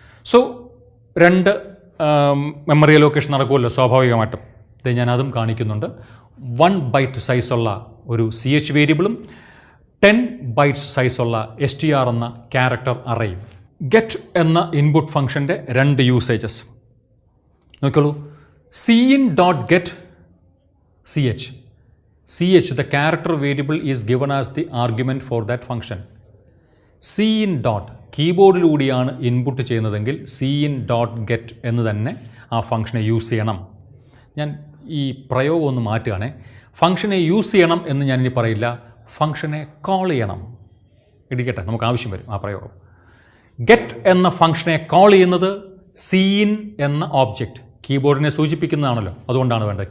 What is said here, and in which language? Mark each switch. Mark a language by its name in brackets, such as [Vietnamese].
[Malayalam] So 2 memory location നടക്കുമല്ലോ സ്വാഭാവികമായിട്ടും. ഇത് ഞാൻ അതും കാണിക്കുന്നുണ്ട്. 1 ബൈറ്റ് സൈസുള്ള ഒരു CH വേരിയബിളും 10 ബൈറ്റ്സ് സൈസുള്ള STR എന്ന ക്യാരക്ടർ അറേയും. ഗെറ്റ് എന്ന input ഫംഗ്ഷൻ്റെ 2 usages നോക്കിയോളൂ. [English] cin.get CH the character variable is given as the argument for that function. [Malayalam] cin dot കീബോർഡിലൂടെയാണ് input ചെയ്യുന്നതെങ്കിൽ cin.get എന്ന് തന്നെ ആ ഫംഗ്ഷനെ യൂസ് ചെയ്യണം. ഞാൻ ഈ പ്രയോഗം ഒന്ന് മാറ്റുകയാണേ. ഫംഗ്ഷനെ യൂസ് ചെയ്യണം എന്ന് ഞാനിനി പറയില്ല, ഫംഗ്ഷനെ കോൾ ചെയ്യണം. ഇടിക്കട്ടെ, നമുക്ക് ആവശ്യം വരും ആ പ്രയോഗം. ഗെറ്റ് എന്ന ഫംഗ്ഷനെ കോൾ ചെയ്യുന്നത് cin എന്ന ഓബ്ജക്റ്റ്, കീബോർഡിനെ സൂചിപ്പിക്കുന്നതാണല്ലോ, അതുകൊണ്ടാണ് വേണ്ടത്.